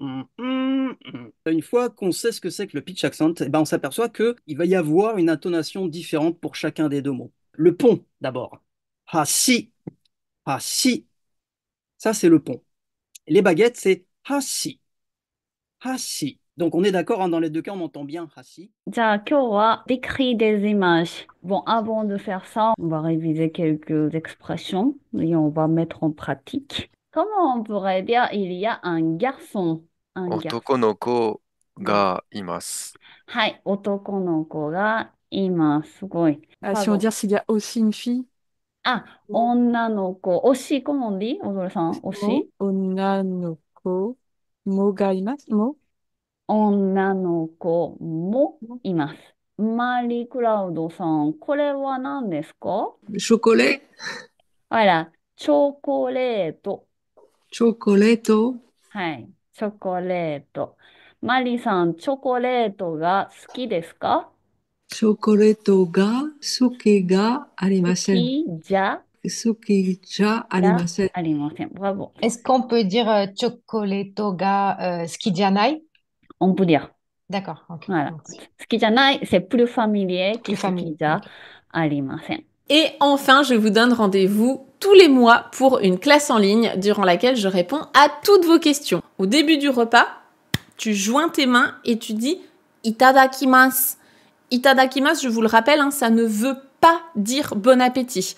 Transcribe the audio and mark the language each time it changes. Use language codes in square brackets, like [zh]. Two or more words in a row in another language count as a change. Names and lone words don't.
[fr] Une fois qu'on sait ce que c'est que le pitch accent, eh ben on s'aperçoit qu'il va y avoir une intonation différente pour chacun des deux mots. Le pont, d'abord. Hashi. Hashi. Ça, c'est le pont. Les baguettes, c'est hashi. Hashi. Donc, on est d'accord, hein, dans les deux cas, on entend bien hashi. [ja] じゃあ今日は [fr] décrit des images. Bon, avant de faire ça, on va réviser quelques expressions et on va mettre en pratique. Comment on pourrait dire il y a un garçon? Un garçon. [ja] 男の子がいます。はい、男の子がいます。すごい。 [fr] Ah, si on Pardon. veut dire s'il y a aussi une fille. [ja] あ、女の子。推し、 [fr] comment on dit? [ja] おどるさん、推し女の子。も が います。も. 女の子もいます。マリー・クラウドさん、これは何ですか？ [fr] Chocolat. Voilà, [ja] チョコレート。 Chocolatto. はい、チョコレート。マリーさん、チョコレートが好きですか？チョコレート が 好き が好 arimasen. きじゃ好き じゃ ありません. ありません。Bravo. [fr] Est-ce qu'on peut dire [ja] チョコレート が 好きじゃない? [fr] On peut dire. D'accord, ok. Voilà. Merci. [ja] 好きじゃない、 [fr] c'est plus familier que Plus [ja] 好き [fr] familier. [ja] じゃ [fr] Ok. [ja] ありません。 [fr] Et enfin, je vous donne rendez-vous tous les mois pour une classe en ligne durant laquelle je réponds à toutes vos questions. Au début du repas, tu joins tes mains et tu dis Itadakimasu. Itadakimasu, je vous le rappelle, hein, ça ne veut pas dire bon appétit.